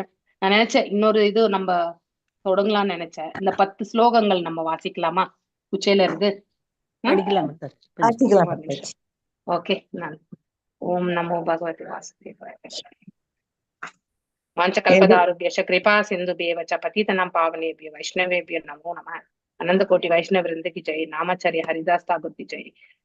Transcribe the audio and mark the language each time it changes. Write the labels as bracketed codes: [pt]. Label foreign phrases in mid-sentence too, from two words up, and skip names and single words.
[ta] நான் நினைச்சேன் இன்னொரு இது நம்ம தொடங்கலாம்னு நினைச்சேன். இந்த 10 ஸ்லோகங்கள் நம்ம வாசிக்கலாமா குச்சேலர் இது? ஓகே. நான் [sa] ओम् नमो भगवते वासुदेवाय. வாஞ்சகல்பதாருभ्यश्च कृपा सिन्धुभ्येव च पतितनां पावनेभ्यो वैष्णवेभ्यो नमो नमः। [hi] अनंत कोटि वैष्णव वृंद की जय। नामाचार्य हरिदास ठाकुर की जय।